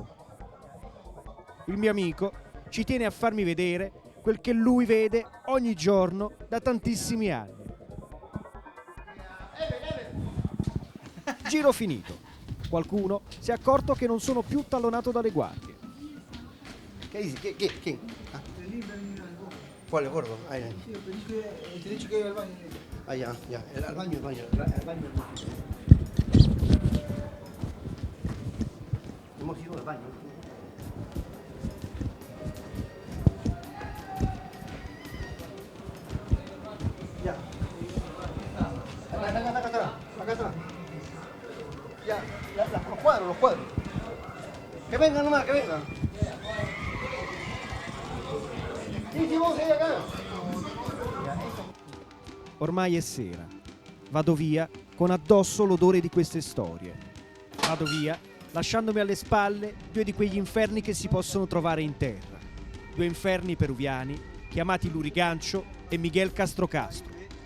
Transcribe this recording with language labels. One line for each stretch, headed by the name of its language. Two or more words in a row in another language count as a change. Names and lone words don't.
Italian: Il mio amico ci tiene a farmi vedere quel che lui vede ogni giorno da tantissimi anni. Giro finito. Qualcuno si è accorto che non sono più tallonato dalle guardie. Che dici? Chi? Ah. Quale gordo? Ahí.
Spanish: Sí, te he dicho que iba al baño. Ah, ya. Al baño. Hemos ido al baño. Ya. Acá atrás. Ya, los cuadros. Que vengan nomás, que vengan. Sí, vamos a ir acá.
Italian: Ormai è sera. Vado via con addosso l'odore di queste storie. Vado via lasciandomi alle spalle 2 di quegli inferni che si possono trovare in terra. 2 inferni peruviani chiamati Lurigancho e Miguel Castro Castro.